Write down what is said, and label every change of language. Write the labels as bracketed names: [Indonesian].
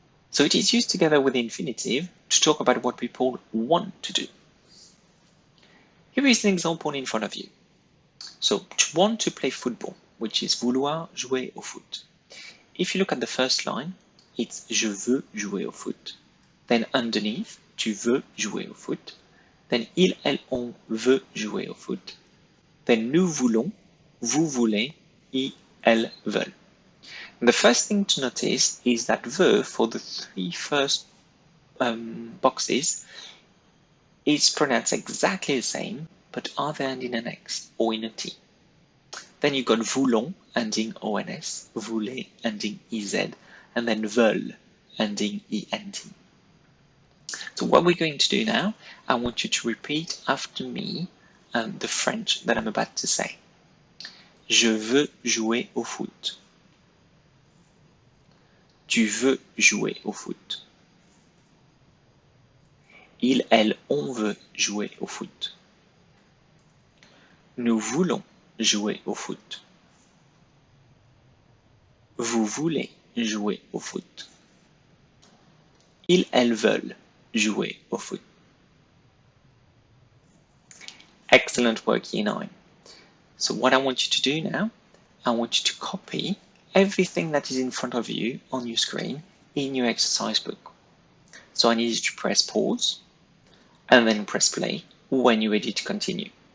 [English] So it is used together with the infinitive to talk about what people want to do. Here is an example in front of you. So to want to play football, which is [French] vouloir jouer au foot. [English] If you look at the first line, it's [French] je veux jouer au foot. [English] Then underneath, [French] tu veux jouer au foot. Then il, elle, on veut jouer au foot. Then nous voulons, vous voulez, ils, elles veulent. [English] The first thing to notice is that the for the three first boxes is pronounced exactly the same, but either ending in an X or in a T. Then you've got voulons ending ONS, voulez ending EZ, and then veulent ending ENT. So what we're going to do now, I want you to repeat after me the French that I'm about to say. [French] Je veux jouer au foot. Tu veux jouer au foot. Il, elle, on veut jouer au foot. Nous voulons jouer au foot. Vous voulez jouer au foot. Ils, elles veulent jouer au foot. [English] Excellent work, Year 9. So what I want you to do now, I want you to copy everything that is in front of you on your screen in your exercise book. So I need you to press pause and then press play when you're ready to continue.